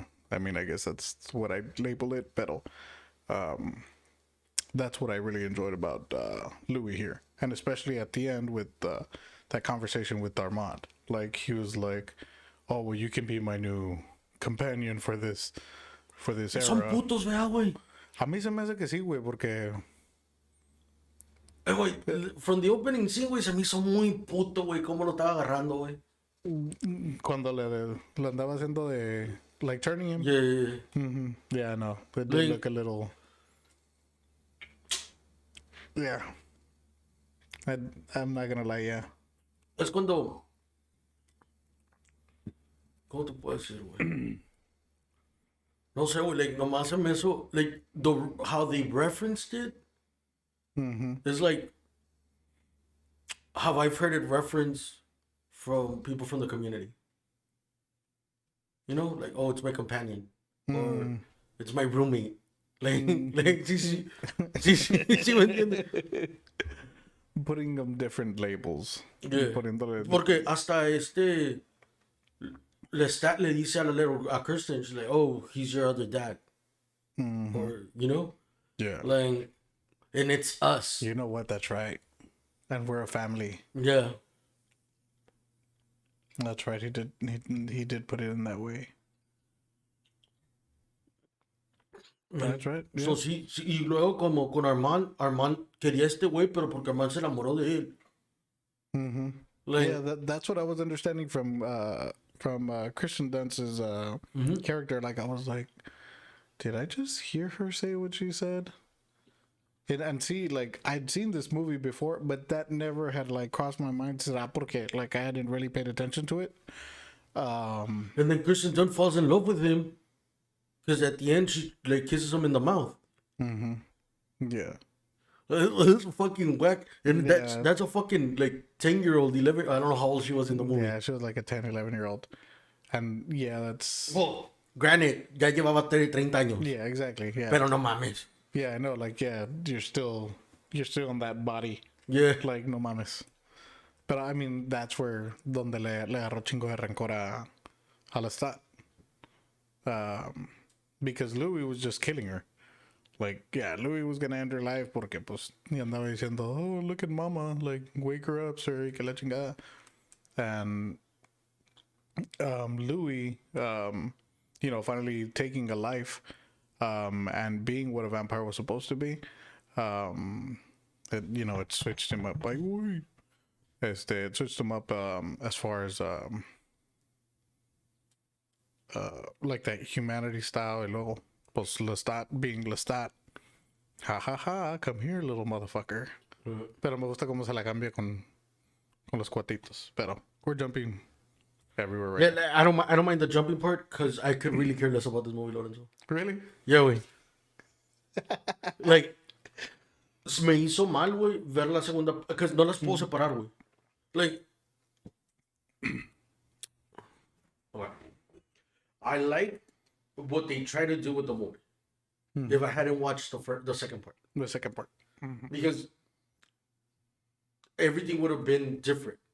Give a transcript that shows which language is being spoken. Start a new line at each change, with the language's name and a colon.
English: I mean, I guess that's what I label it, but that's what I really enjoyed about Louis here, and especially at the end with that conversation with Armand. Like, he was like, "Oh, well, you can be my new companion for this era."
Spanish: Son putos, vea, güey. A mí se me hace que sí, güey, porque Güey, from the opening scene, güey, se me hizo muy puto, güey, cómo lo estaba agarrando, güey. cuando le andaba haciendo de, like, turning him.
English: Yeah. Mm-hmm. Yeah, no, it did Like, look a little. Yeah, I'm not gonna lie, yeah.
Spanish: Es cuando... ¿Cómo te puedo decir, güey? No sé, güey, like, nomás se me hizo...
English: Like, how they referenced it is like... How I've heard it referenced from people from the community. You know? Like, oh, it's my companion. Or it's my roommate. Like, sí, ¿me entiendes? Putting them different labels. Yeah. Porque hasta Lestat le dice a Kirsten, she's like, oh, he's your other dad. Or, you know? Yeah. Like, and it's us. You know what? That's right. And we're a family. Yeah. That's right. He did put it in that way. That's right.
Spanish: So sí, y luego como con Armand quería este güey, pero porque Armand se enamoró de él.
English: Mm-hmm. Like, yeah, that's what I was understanding from Kristen Dunst's character. Like, I was like, did I just hear her say what she said? And see, like, I'd seen this movie before, but that never had, like, crossed my mind. Será porque, like, I hadn't really paid attention to it. And then Kristen Dunst falls in love with him because at the end she like kisses him in the mouth. Mm-hmm. Yeah. It's fucking whack, and that's a fucking like 10-year-old, 11. I don't know how old she was in the movie. Yeah, she was like a 10, 11-year-old, and yeah, that's.
Spanish: Well, granted, ya llevaba 30 años.
English: Yeah, exactly. Yeah.
Spanish: Pero no mames.
English: Yeah, I know. Like, yeah, you're still in that body. Yeah.
Spanish: Like, no mames. But I mean, that's where donde le agarró chingo de rencor a Lestat.
English: Because Louis was just killing her. Like, yeah, Louis was gonna end her life porque pues y andaba diciendo, oh, look at mama, like, wake her up, sir, y que la chingada. And Louis, you know, finally taking a life, and being what a vampire was supposed to be, it, you know, it switched him up. Like, wait, it switched him up as far as like that humanity style, y luego pues Lestat being Lestat, ha ha ha, come here, little motherfucker.
Spanish: Pero me gusta cómo se la cambia con los cuatitos.
English: Pero we're jumping everywhere right now. I don't mind the jumping part because I could really care less about this movie, Lorenzo. Really? Yeah, güey.
Spanish: Like, me hizo mal, güey, ver la segunda, because no las puedo separar, güey.
English: Like, I like what they try to do with the movie. If I hadn't watched the second part. The second part. Because everything would have been different.